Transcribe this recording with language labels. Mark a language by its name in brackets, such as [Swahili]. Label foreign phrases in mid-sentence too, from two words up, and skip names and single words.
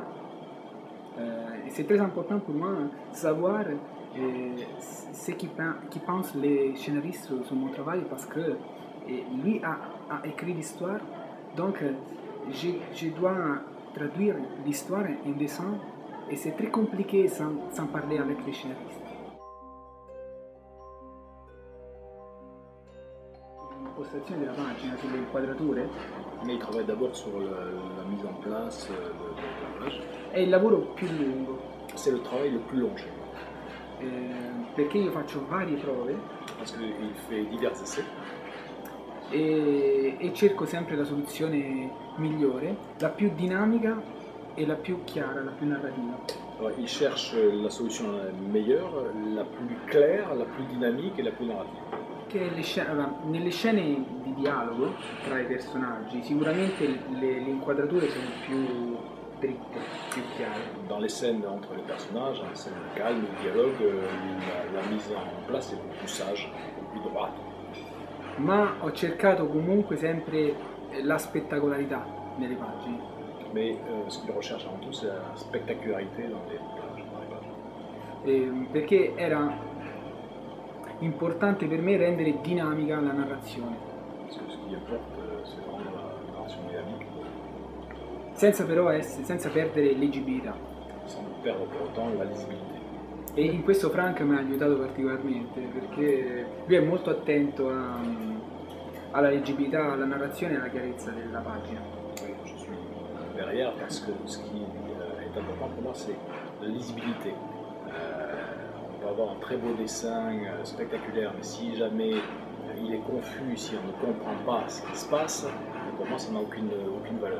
[French] C'est très important pour moi de savoir ce qu'ils pensent les scénaristes sur mon travail parce que lui a écrit l'histoire, donc je dois traduire l'histoire en dessin et c'est très compliqué sans parler avec les scénaristes. [Italian] L'impostazione della pagina sulle inquadrature. [French] Mais il travaille d'abord sur la mise en place de la page. [Italian] È il lavoro più lungo. [French] C'est le travail le plus long chez moi. [Italian] Perché io faccio varie prove. [French] Parce qu'il fait divers essais. [Italian] E cerco sempre la soluzione migliore, la più dinamica e la più chiara, la più narrativa. [French] Alors, il cherche la solution meilleure, la plus claire, la plus dynamique et la plus narrative. [Italian] Che nelle scene di dialogo tra i personaggi sicuramente le inquadrature sono più dritte, più chiare. [French] Dans les scènes entre les personnages, dans les scènes de calme, le dialogue, la mise en place est beaucoup plus sage, beaucoup plus droite. [Italian] Ma ho cercato comunque sempre la spettacolarità nelle pagine. [French] Mais ce qu'il recherche avant tout, c'est la spectacularité dans les pages. [Italian] Perché era importante per me rendere dinamica la narrazione. [French] Parce que ce qui importe, c'est vraiment la narration dynamique. [Italian] Senza perdere leggibilità. [French] Sans perdre pour autant la lisibilité. [Italian] E in questo Frank mi ha aiutato particolarmente perché lui è molto attento alla leggibilità, alla narrazione e alla chiarezza della pagina. [French] Oui, je suis derrière parce que ce qui est important pour moi, c'est la lisibilité. On peut avoir un très beau dessin spectaculaire, mais si jamais il est confus, si on ne comprend pas ce qui se passe, pour moi ça n'a aucune valeur.